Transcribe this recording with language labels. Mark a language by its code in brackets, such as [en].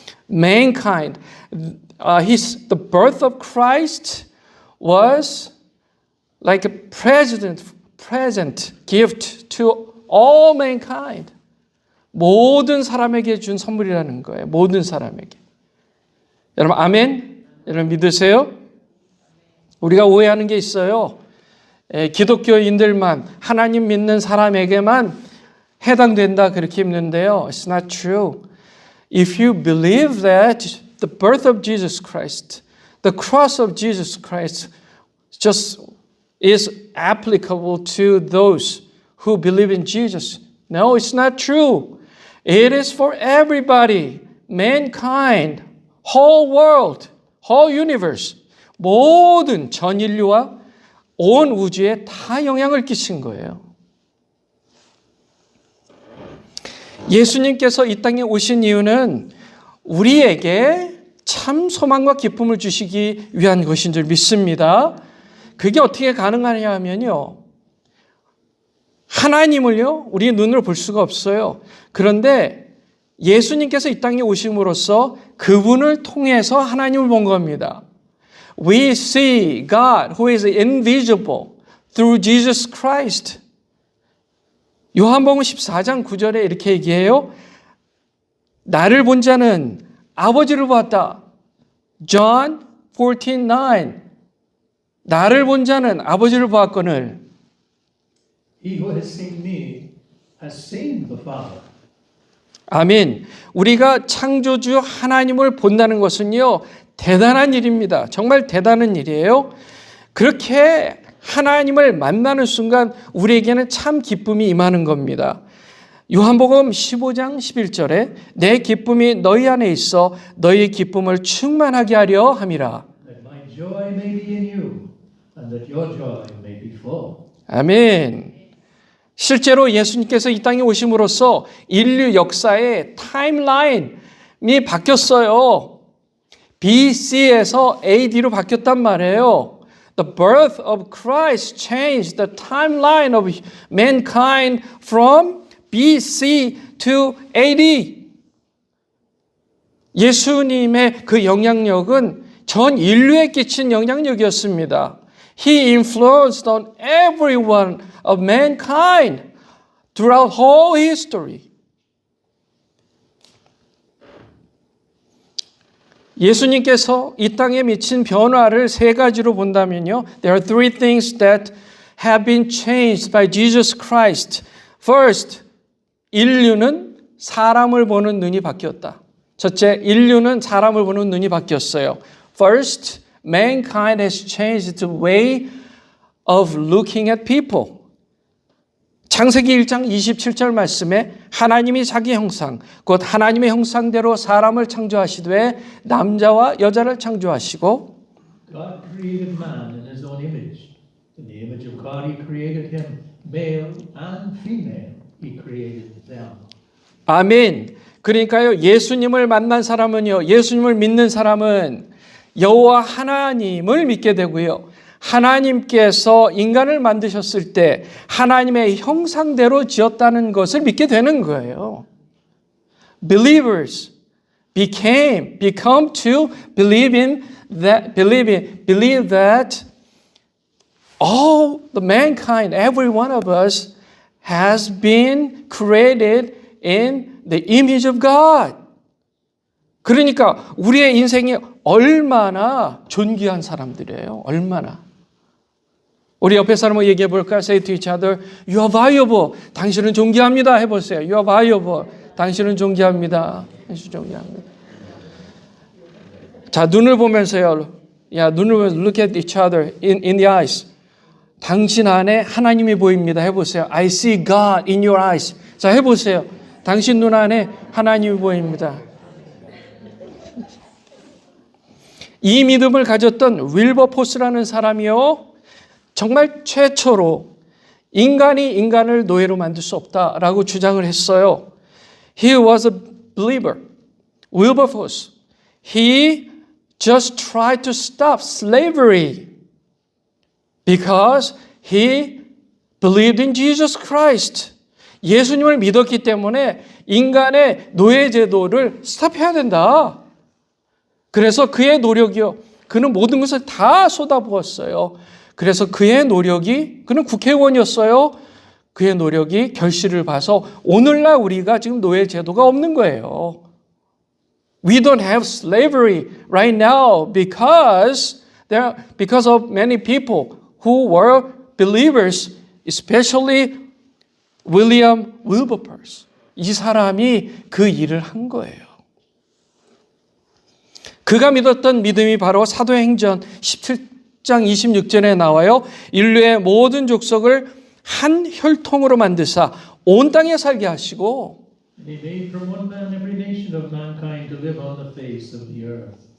[en] Mankind, the birth of Christ was like a present gift to all mankind. [ko] 모든 사람에게 준 선물이라는 거예요. 모든 사람에게. 여러분 아멘? 여러분 믿으세요? 우리가 오해하는 게 있어요. 기독교인들만 하나님 믿는 사람에게만 해당된다 그렇게 읽는데요. [en] It's not true. If you believe that the birth of Jesus Christ, the cross of Jesus Christ just is applicable to those who believe in Jesus. No, it's not true. It is for everybody, mankind, whole world, whole universe. [ko] 모든 전 인류와 온 우주에 다 영향을 끼친 거예요. 예수님께서 이 땅에 오신 이유는 우리에게 참 소망과 기쁨을 주시기 위한 것인 줄 믿습니다. 그게 어떻게 가능하냐 하면요. 하나님을요, 우리 눈으로 볼 수가 없어요. 그런데 예수님께서 이 땅에 오심으로써 그분을 통해서 하나님을 본 겁니다. [en] We see God who is invisible through Jesus Christ. [ko] 요한복음 14장 9절에 이렇게 얘기해요. 나를 본 자는 아버지를 보았다. [en] John 14:9. [ko] 나를 본 자는 아버지를 보았거늘. [en] He who has seen me has seen the Father. [ko] 아멘. 우리가 창조주 하나님을 본다는 것은요, 대단한 일입니다. 정말 대단한 일이에요. 그렇게 하나님을 만나는 순간 우리에게는 참 기쁨이 임하는 겁니다. 요한복음 15장 11절에 내 기쁨이 너희 안에 있어 너희 기쁨을 충만하게 하려 함이라. [en] That my joy may be in you and that your joy may be full. [ko] 아멘. 실제로 예수님께서 이 땅에 오심으로써 인류 역사의 타임라인이 바뀌었어요. BC에서 AD로 바뀌었단 말이에요. [en] The birth of Christ changed the timeline of mankind from BC to AD. [ko] 예수님의 그 영향력은 전 인류에 끼친 영향력이었습니다. [en] He influenced on everyone of mankind throughout whole history. [ko] 예수님께서 이 땅에 미친 변화를 세 가지로 본다면요. [en] There are three things that have been changed by Jesus Christ. First, [ko] 인류는 사람을 보는 눈이 바뀌었다. 첫째, 인류는 사람을 보는 눈이 바뀌었어요. [en] First, mankind has changed the way of looking at people. [ko] 창세기 1장 27절 말씀에 하나님이 자기 형상, 곧 하나님의 형상대로 사람을 창조하시되 남자와 여자를 창조하시고 [en] God created man in his own image. In the image of God he created him, male and female. He created them. [ko] 아멘. 그러니까요, 예수님을 만난 사람은요, 예수님을 믿는 사람은 여호와 하나님을 믿게 되고요. 하나님께서 인간을 만드셨을 때 하나님의 형상대로 지었다는 것을 믿게 되는 거예요. [en] Believers become to believe that all the mankind, every one of us has been created in the image of God. [ko] 그러니까 우리의 인생이 얼마나 존귀한 사람들이에요. 얼마나. 우리 옆에 사람을 얘기해 볼까요? [en] Say to each other, you are valuable. [ko] 당신은 존귀합니다. 해보세요. [en] You are valuable. [ko] 당신은 존귀합니다. 당신은 존귀합니다. 자, 눈을 보면서요. 눈을 보면서 [en] look at each other in the eyes. [ko] 당신 안에 하나님이 보입니다. 해보세요. [en] I see God in your eyes. [ko] 자, 해보세요. 당신 눈 안에 하나님이 보입니다. 이 믿음을 가졌던 윌버포스라는 사람이요. 정말 최초로 인간이 인간을 노예로 만들 수 없다라고 주장을 했어요. [en] He was a believer. Wilberforce. He just tried to stop slavery because he believed in Jesus Christ. [ko] 예수님을 믿었기 때문에 인간의 노예 제도를 스탑해야 된다. 그래서 그의 노력이요. 그는 모든 것을 다 쏟아부었어요. 그래서 그의 노력이, 그는 국회의원이었어요. 그의 노력이 결실을 봐서 오늘날 우리가 지금 노예 제도가 없는 거예요. [en] We don't have slavery right now because of many people who were believers, especially William Wilberforce. [ko] 이 사람이 그 일을 한 거예요. 그가 믿었던 믿음이 바로 사도행전 17장 26절에 나와요. 인류의 모든 족속을 한 혈통으로 만드사 온 땅에 살게 하시고 [en] He made from one man every nation of mankind to live on the face of the earth.